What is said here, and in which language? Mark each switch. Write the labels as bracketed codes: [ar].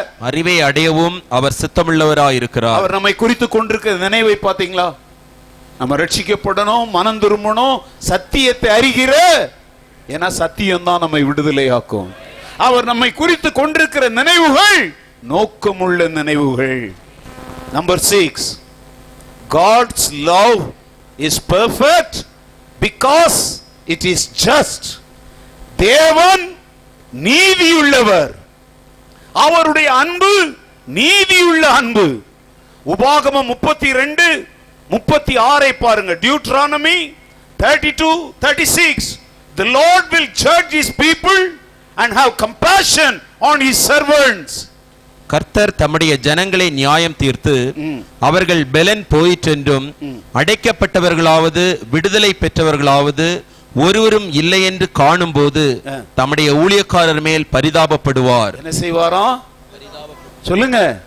[ta] அறிவை அடையவும் அவர் சித்தமுள்ளவராய் இருக்கிறார். அவர் நம்மை குறித்து கொண்டிருக்கிற நினைவை பாத்தீங்களா? நம்ம ரட்சிக்கப்படணும், மனம் திரும்பணும், சத்தியத்தை அறிகிற ஏன்னா சத்தியம் தான் நம்மை விடுதலையாக்கும். அவர் நம்மை குறித்து கொண்டிருக்கிற நினைவுகள் நோக்கமுள்ள நினைவுகள். [en] Number 6, God's love is perfect because it is just. [ta] தேவன் நீதியுள்ளவர். அவருடைய அன்பு நீதியுள்ள அன்பு. உபாகமம் 32:36 பாருங்க. [en] Deuteronomy 32:36. The Lord will judge his people and have compassion on his servants. [ta] கர்த்தர் தம்முடைய ஜனங்களை நியாயம் தீர்த்து அவர்கள் பெலன் போயிற்றென்றும் அடைக்கப்பட்டவர்களாவது விடுதலை பெற்றவர்களாவது ஒருவரும் இல்லை என்று காணும் போது தம்முடைய ஊழியக்காரர் மேல் பரிதாபப்படுவார். என்ன செய்வாராம் சொல்லுங்க?